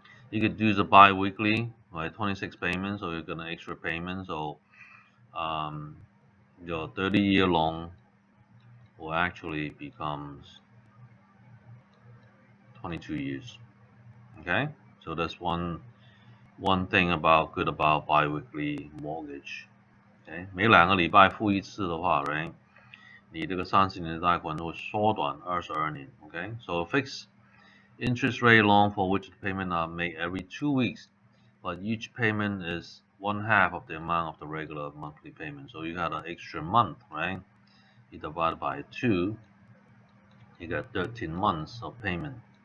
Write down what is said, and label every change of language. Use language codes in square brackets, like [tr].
[en] You could do the bi-weekly, right? 26 payments, or you're gonna extra payments, so your 30-year loan will actually becomes 22 years. Okay, so that's one thing good about bi-weekly mortgage. [zh] Okay， 每2个礼拜付一次的话 ，right？ 你这个30年的贷款会缩短22年 ，OK？ [en] So fixed interest rate loan for which the payment are made every 2 weeks, but each payment is 1/2 of the amount of the regular monthly payment. So you got an extra month, right? You divide by 2, you got 13 months of payment.